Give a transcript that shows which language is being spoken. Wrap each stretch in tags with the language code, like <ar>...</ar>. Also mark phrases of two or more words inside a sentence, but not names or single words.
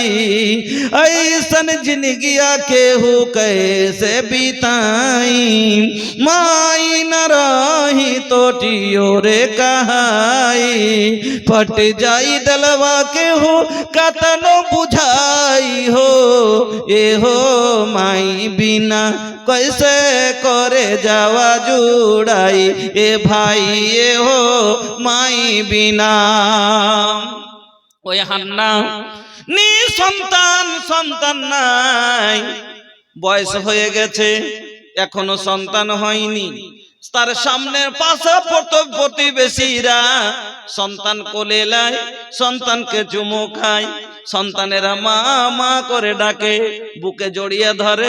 <bho>ऐसन जिंदगिया के हो कैसे बिताई, माई न रही तो टियो रे कहाई। फट जाई दलवा के हो कतनो बुझाई हो, ए हो माई बिना कैसे करे जावा जुड़ाई, ए भाई ए हो माई बिना।</bho> <bn>ওই হান্না নি সন্তান সন্তান নাই, বয়স হয়ে গেছে এখনো সন্তান হয়নি। তার সামনে পাশে প্রতিবেশীরা সন্তান কোলে লাই, সন্তানকে চুমু খায়, সন্তানেরা মা মা করে ডাকে, বুকে জড়িয়ে ধরে।</bn>